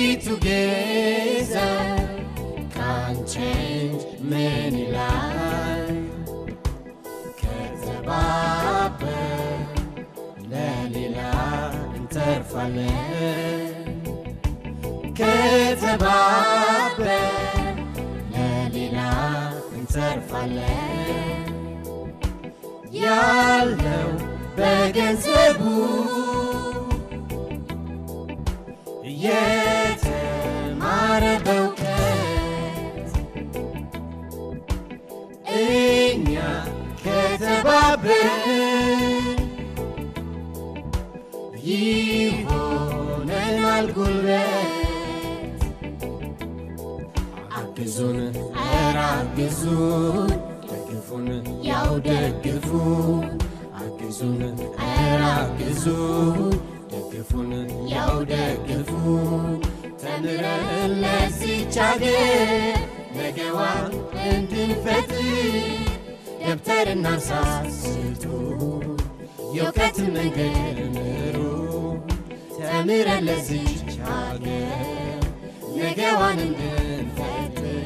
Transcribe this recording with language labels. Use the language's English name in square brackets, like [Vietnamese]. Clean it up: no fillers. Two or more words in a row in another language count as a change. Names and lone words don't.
[English] together can't change many lives. [Amharic] ከተባበርን ለሌላ እንተርፋለን. ከተባበርን ለሌላ እንተርፋለን. ያለው በገንዘቡ የተማረ በእውቀት እኛ ከተባበርን ይሆነናል ጉልበት አግዙን አራግዙን ደግፉን ያው ደግፉን አግዙን አራግዙን ደግፉን ያው ደግፉን ተምረን ለዚች አገር ነገዋን እንድንፈጥር ደብተርና እርሳስ ስጡ የእውቀት መንገድ ምሩ ተምረን ለዚች አገር ነገዋን እንድንፈጥር።